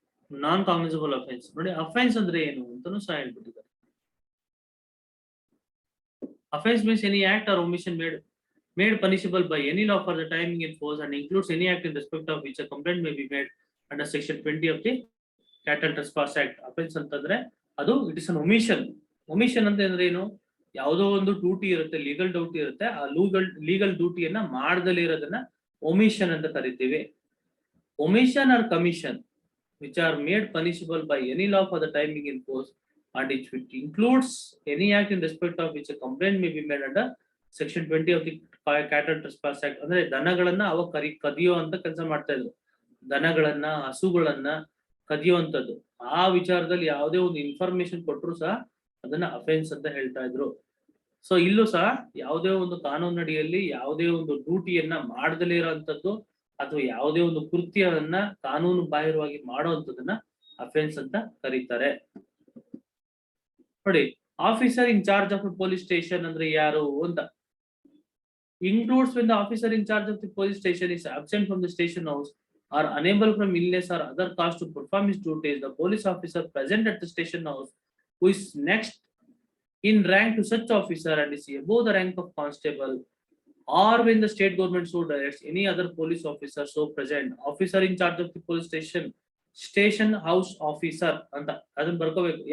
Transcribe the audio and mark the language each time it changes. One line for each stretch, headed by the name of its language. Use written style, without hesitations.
Kannada: ನಾನ್ cognisable offence ನೋಡಿ, offence ಅಂದ್ರೆ ಏನು ಅಂತಾನು ಸಹ ಹೇಳ್ಬಿಟ್ಟಿದ್ದಾರೆ.
English: Offense means any act or omission made punishable by any law for the timing in force and includes any act in respect of which a complaint may be made under section 20 of the Cattle Trespass Act.
Kannada: Offense ಅಂತಂದ್ರೆ ಅದು
English: It is an omission.
Kannada: Omission ಅಂತ ಅಂದ್ರೆ ಏನು? ಯಾವುದೋ ಒಂದು duty ಇರುತ್ತೆ, legal duty ಇರುತ್ತೆ, ಆ ಲೀಗಲ್ ಡ್ಯೂಟಿಯನ್ನ ಮಾಡದಲ್ಲೇ ಇರೋದನ್ನ ಒಮಿಷನ್ ಅಂತ ಕರಿತೀವಿ.
English: Omission or commission which are made punishable by any law for the timing in force and it includes any act in respect of which a complaint may be made under section 20 of the Cattle Trespass Act.
Kannada: ಅಂದ್ರೆ ದನಗಳನ್ನ ಅವ ಕದಿಯೋ ಅಂತ ಕೆಲಸ ಮಾಡ್ತಾ ಇದ್ರು. ದನಗಳನ್ನ, ಹಸುಗಳನ್ನ ಕದಿಯುವಂತದ್ದು. ಆ ವಿಚಾರದಲ್ಲಿ ಯಾವುದೇ ಒಂದು ಇನ್ಫಾರ್ಮೇಶನ್ ಕೊಟ್ಟರು ಸಹ ಅದನ್ನ ಅಫೆನ್ಸ್ ಅಂತ ಹೇಳ್ತಾ ಇದ್ರು. ಸೊ ಇಲ್ಲೂ ಸಹ ಯಾವುದೇ ಒಂದು ಕಾನೂನಡಿಯಲ್ಲಿ ಯಾವುದೇ ಒಂದು ಡ್ಯೂಟಿಯನ್ನ ಮಾಡದಲೇ ಇರೋಂಥದ್ದು ಅಥವಾ ಯಾವುದೇ ಒಂದು ಕೃತ್ಯವನ್ನ ಕಾನೂನು ಬಾಹಿರವಾಗಿ ಮಾಡುವಂತದನ್ನ ಅಫೆನ್ಸ್ ಅಂತ ಕರೀತಾರೆ. ನೋಡಿ, officer in charge of police station ಅಂದ್ರೆ ಯಾರು ಅಂತ.
English: includes when the officer in charge of the police station is absent from the station house or unable from illness or other cause to perform his duties, the police officer present at the station house who is next in rank to such officer and is above the rank of constable, or when the state government so directs any other police officer so present, officer in charge of the police station house officer
Kannada: ಅಂತ ಅದನ್ನ ಬರ್ಕೋಬೇಕು.